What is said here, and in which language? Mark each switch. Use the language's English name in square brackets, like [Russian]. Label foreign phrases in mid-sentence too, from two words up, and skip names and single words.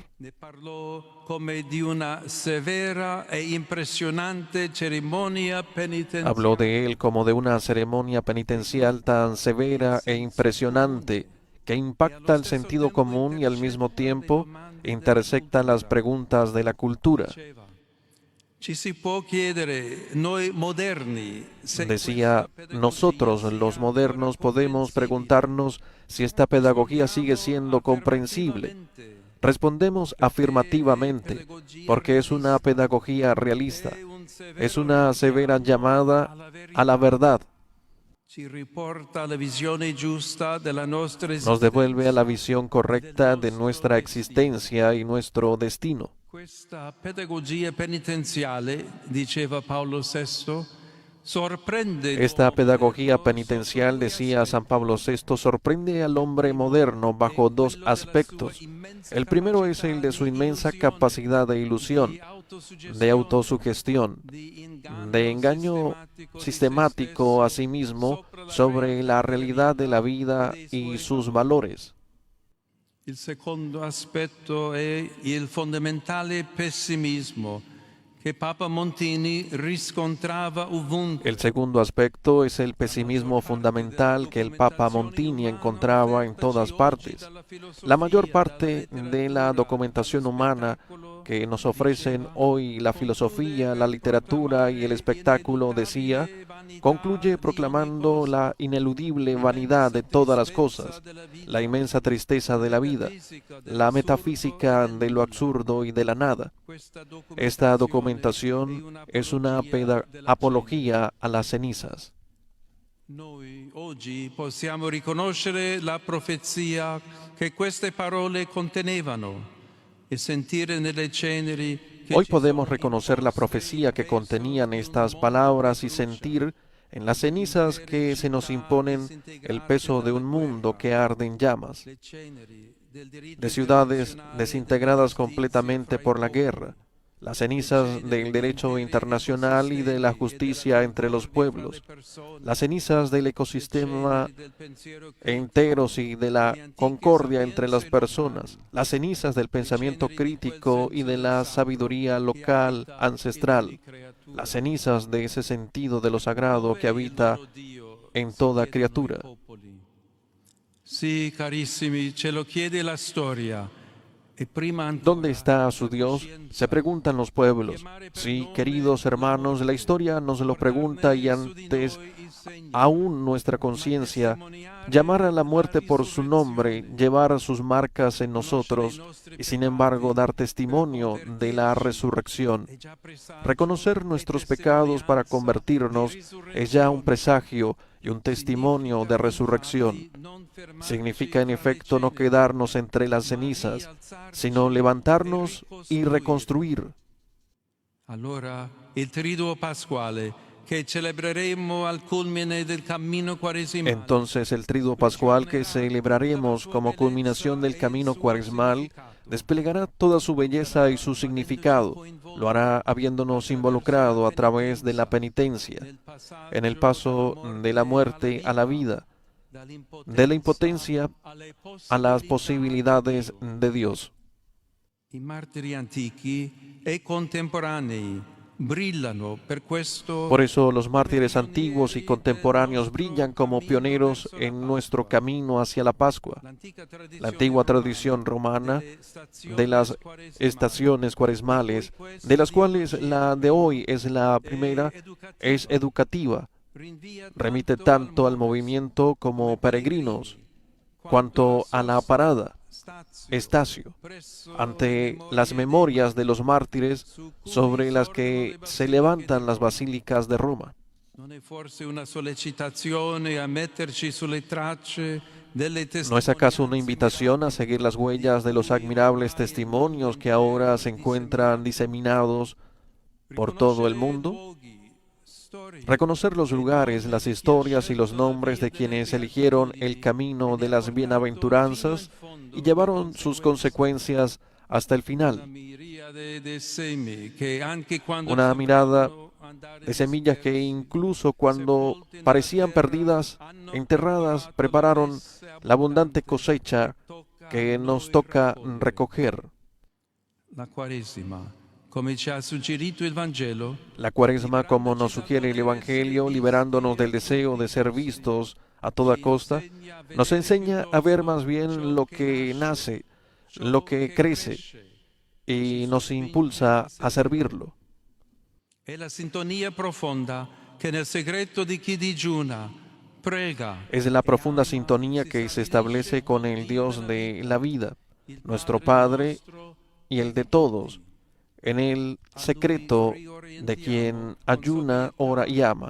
[Italian] ne parlò come di una severa e impressionante cerimonia penitenziale. [Spanish] Habló de él como de una ceremonia penitencial tan severa e impresionante que impacta el sentido común y al mismo tiempo intersecta las preguntas de la cultura. [Italian] Ci si può chiedere, noi moderni, se [Spanish] Decía, nosotros los modernos podemos preguntarnos si esta pedagogía sigue siendo comprensible. Respondemos afirmativamente, porque es una pedagogía realista, es una severa llamada a la verdad. [Italian] ci riporta la visione giusta della nostra [Spanish] Nos devuelve a la visión correcta de nuestra existencia y nuestro destino. [Italian] Questa pedagogia penitenziale, diceva Paolo VI, sorprende [Spanish] Esta pedagogía penitencial, decía San Pablo VI, sorprende al hombre moderno bajo dos aspectos. El primero es el de su inmensa capacidad de ilusión, de autosugestión, de engaño sistemático a sí mismo sobre la realidad de la vida y sus valores. [Italian] Il secondo aspetto è il fondamentale pessimismo che Papa Montini riscontrava ovunque. [Spanish] El segundo aspecto es el pesimismo fundamental que el Papa Montini encontraba en todas partes. La mayor parte de la documentación humana que nos ofrecen hoy la filosofía, la literatura y el espectáculo, decía, concluye proclamando la ineludible vanidad de todas las cosas, la inmensa tristeza de la vida, la metafísica de lo absurdo y de la nada. Esta documentación es una apología a las cenizas. [Italian] Noi oggi possiamo riconoscere la profezia che queste parole contenevano e sentire nelle ceneri che [Spanish] Hoy [Italian] ci [Spanish] podemos [Italian] sono [Spanish] reconocer la profecía que contenían estas palabras y sentir en las cenizas que se nos imponen el peso de un mundo que arde en llamas, [Italian] le ceneri del diritto [Spanish] de ciudades [Italian] internazionale [Spanish] desintegradas [Italian] della [Spanish] completamente [Italian] giustizia [Spanish] por la [Italian] fra i [Spanish] guerra, las cenizas del derecho internacional y de la justicia entre los pueblos, las cenizas del ecosistema enteros y de la concordia entre las personas, las cenizas del pensamiento crítico y de la sabiduría local ancestral, las cenizas de ese sentido de lo sagrado que habita en toda criatura. [Italian] Sì, carissimi, ce lo chiede la storia. E prima ancora, [Spanish] ¿Dónde está su Dios? Se preguntan los pueblos. Sí, queridos hermanos, la historia nos lo pregunta y antes aún nuestra conciencia, llamar a la muerte por su nombre, llevar sus marcas en nosotros y sin embargo dar testimonio de la resurrección. Reconocer nuestros pecados para convertirnos es ya un presagio y un testimonio de resurrección. Significa en efecto no quedarnos entre las cenizas, sino levantarnos y reconstruir. [Italian] Allora, il triduo pasquale che celebreremo al culmine del cammino quaresimale. [Spanish] Entonces el triduo pascual que celebraremos como culminación del camino cuaresmal desplegará toda su belleza y su significado. Lo hará habiéndonos involucrado a través de la penitencia, en el paso de la muerte a la vida, de la impotencia a las posibilidades de Dios. [Italian] I martiri antichi e contemporanei brillano per questo. [Spanish] Por eso los mártires antiguos y contemporáneos brillan como pioneros en nuestro camino hacia la Pascua. La antigua tradición romana de las estaciones cuaresmales, de las cuales la de hoy es la primera, es educativa. Remite tanto al movimiento como peregrinos, cuanto a la parada. Estacio, ante las memorias de los mártires sobre las que se levantan las basílicas de Roma. [Italian] Non è forse una sollecitazione a metterci sulle tracce delle [Spanish] ¿No es acaso una [Italian] testimonianze [Spanish] invitación a seguir las huellas de los admirables testimonios que ahora se encuentran diseminados por todo el mundo? Reconocer los lugares, las historias y los nombres de quienes eligieron el camino de las bienaventuranzas y llevaron sus consecuencias hasta el final. Una mirada de semillas que incluso cuando parecían perdidas, enterradas, prepararon la abundante cosecha que nos toca recoger. [Italian] La Quaresima, come ci ha suggerito il Vangelo, [Spanish] La Cuaresma, como nos sugiere el Evangelio, liberándonos del deseo de ser vistos a toda costa, nos enseña a ver más bien lo que nace, lo que crece, y nos impulsa a servirlo. [Italian] è la sintonia profonda che nel segreto di chi digiuna, prega. [Spanish] Es la profunda sintonía que se establece con el Dios de la vida, nuestro Padre y el de todos, en el secreto de quien ayuna, ora y ama.